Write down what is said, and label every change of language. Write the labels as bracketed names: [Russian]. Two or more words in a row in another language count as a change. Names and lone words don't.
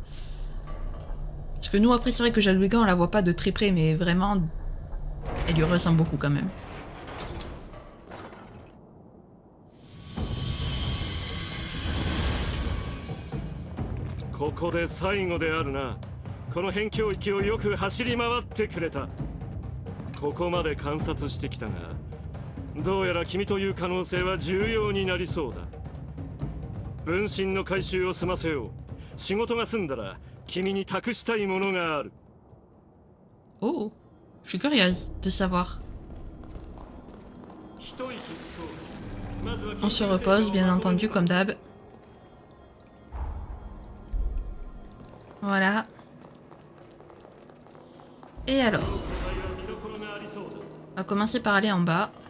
[French] Parce que nous après c'est vrai que Jadwiga on la voit pas de très près mais vraiment... Elle lui ressemble beaucoup quand même. Ici, c'est la dernière fois. [Japanese] この辺境域をよく走り回ってくれた。ここまで観察してきたが、 どうやら君という可能性は重要になりそうだ。分身の回収を済ませよう。仕事が済んだら君に託したいものがある。 [French] Oh, je suis curieuse de savoir. On se repose, bien entendu, comme d'hab. Voilà. Et alors, on va commencer par aller en bas.